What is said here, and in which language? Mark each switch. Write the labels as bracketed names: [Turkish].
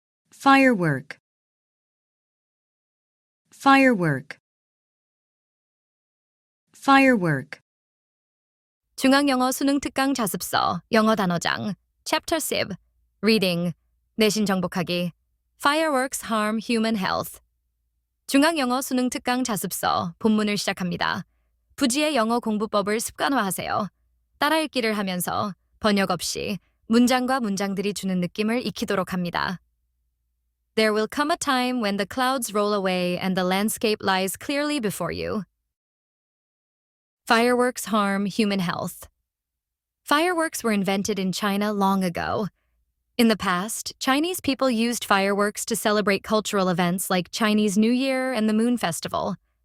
[English] Firework, firework, firework. [Korean] 중학영어 수능특강 자습서 영어단어장 [English] Chapter 10 Reading [Korean] 내신정복하기 [English] Fireworks harm human health. [Korean] 중학영어 수능특강 자습서 본문을 시작합니다. 부지의 영어 공부법을 습관화하세요. 따라 읽기를 하면서 번역 없이 문장과 문장들이 주는 느낌을 익히도록 합니다. [English] There will come a time when the clouds roll away and the landscape lies clearly before you. Fireworks harm human health. Fireworks were invented in China long ago. In the past, Chinese people used fireworks to celebrate cultural events like Chinese New Year and the Moon Festival.